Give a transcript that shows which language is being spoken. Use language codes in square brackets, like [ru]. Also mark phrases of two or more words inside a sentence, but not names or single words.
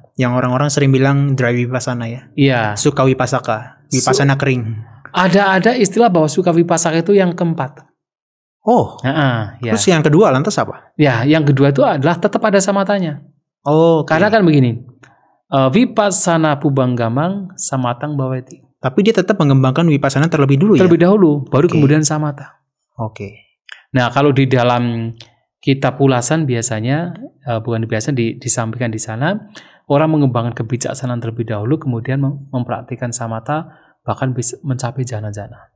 [id] Yang orang-orang sering bilang dry vipassana ya. Iya. [pi] Sukha vipassaka, [id] vipassana kering. Ada istilah bahwa [pi] sukha vipassaka [id] itu yang keempat. Oh, ya. Terus yang kedua lantas apa? Ya, yang kedua itu adalah tetap ada samatanya. Oh, karena kan begini, [pi] vipassana pubanggamang samatang bhavati. [id] Tapi dia tetap mengembangkan vipassana terlebih dulu terlebih dahulu, baru kemudian samata. Oke. Nah, kalau di dalam kitab ulasan biasanya, disampaikan di sana, orang mengembangkan kebijaksanaan terlebih dahulu, kemudian mempraktikkan samata, bahkan bisa mencapai jana-jana.